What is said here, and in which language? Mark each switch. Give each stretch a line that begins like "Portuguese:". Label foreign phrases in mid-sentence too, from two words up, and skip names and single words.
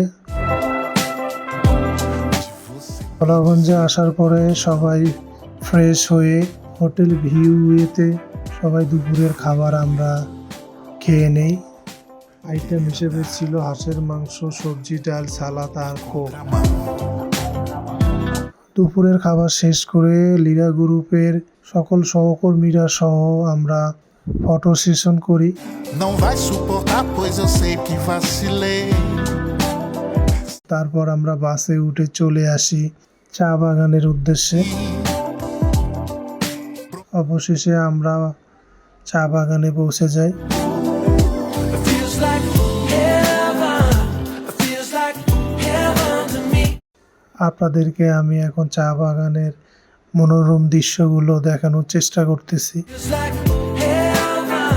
Bangla: ভোলাগঞ্জে আসার পরে সবাই ফ্রেশ হয়ে হোটেল ভিউতে সবাই দুপুরের খাবার আমরা খেয়ে নেই। আইটেম হিসেবে ছিল হাঁসের মাংস, সবজি, ডাল, সালাদ আর কোক। দুপুরের খাবার শেষ করে লীলা গ্রুপের সকল সহকর্মীরা সহ আমরা
English: photo session
Bangla: করি।
Portuguese: Não vai suportar, pois eu sei que vacilei.
Bangla: তারপর আমরা বাসে উঠে চলে আসি চা বাগানের উদ্দেশ্যে। অবশেষে আমরা চা বাগানে পৌঁছে যাই।
English: It feels like heaven. It feels like heaven to me.
Bangla: আপনাদেরকে আমি এখন চা বাগানের মনোরম দৃশ্যগুলো দেখানোর চেষ্টা করতেছি।
English: Feels like heaven.